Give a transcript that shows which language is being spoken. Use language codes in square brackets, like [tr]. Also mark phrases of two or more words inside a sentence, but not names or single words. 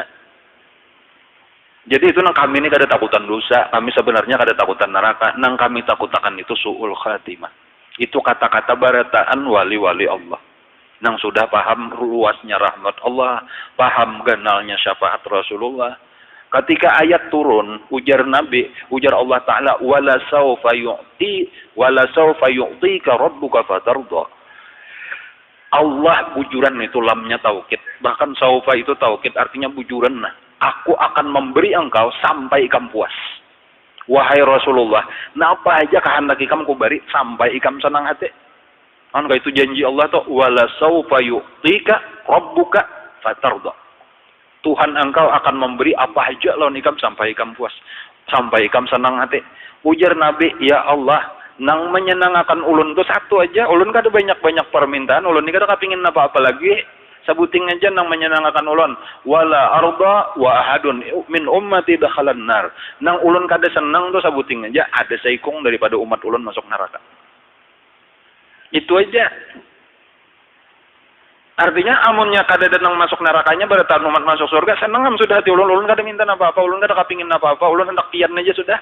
[bjn] Jadi itu nang kami ini kada takutan dosa, kami sebenarnya kada takutan neraka, nang kami takutakan itu [ar] سوء الخاتمة. [bjn] Itu kata-kata barataan wali-wali Allah. Nang sudah paham luasnya rahmat Allah, paham ganalnya syafaat Rasulullah. Ketika ayat turun, ujar Nabi, ujar Allah Ta'ala, [ar] ولسوف يعطيك ربك فترضى. [bjn] Allah bujuran itu lamnya taukid. Bahkan sawfa itu taukid artinya bujuran. Aku akan memberi engkau sampai ikam puas. Wahai Rasulullah, napa aja kehendak ikam ku beri sampai ikam senang hati. Kan itu janji Allah tuh, [ar] ولسوف يعطيك ربك فترضى. [bjn] Tuhan engkau akan memberi apa aja lawan ikam sampai ikam puas, sampai ikam senang hati. Ujar Nabi, ya Allah, nang menyenangkan ulun tuh satu aja, ulun kada banyak permintaan, ulun ini kada kepingin apa-apa lagi. Sebuting aja nang menyenangkan ulun, [ar] ولا أرضى وأحد من أمتي داخل النار. [bjn] Nang ulun kada senang tuh sebuting aja ada seikung daripada umat ulun masuk neraka. Itu aja. Artinya amunnya kada ada nang masuk nerakanya berarti umat masuk surga, seneng sudah hati ulun kada minta apa-apa, ulun kada kepingin apa-apa, ulun hendak pian aja sudah.